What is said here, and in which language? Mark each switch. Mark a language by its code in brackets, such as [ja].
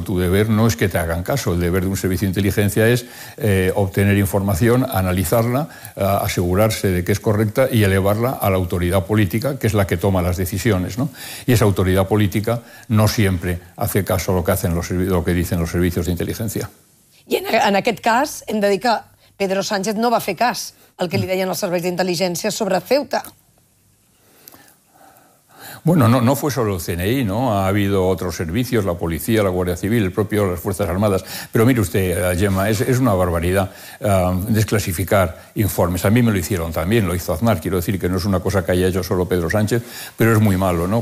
[es] Tu deber no es que te hagan caso. El deber de un servicio de inteligencia es obtener información, analizarla, asegurarse de que es correcta y elevarla a la autoridad política, que es la que toma las decisiones, ¿no? Y esa autoridad política no siempre hace caso a lo que dicen los servicios de inteligencia. [ca] Y en aquest cas hem de dir que Pedro Sánchez no va fer cas al que li deien els serveis d'intel·ligència sobre Ceuta. [es] Bueno, no fue solo el CNI, ¿no? Ha habido otros servicios, la policía, la Guardia Civil, el propio, las Fuerzas Armadas. Pero mire usted, Gemma, es una barbaridad desclasificar informes. A mí me lo hicieron también, lo hizo Aznar. Quiero decir que no es una cosa que haya hecho solo Pedro Sánchez, pero es muy malo, ¿no?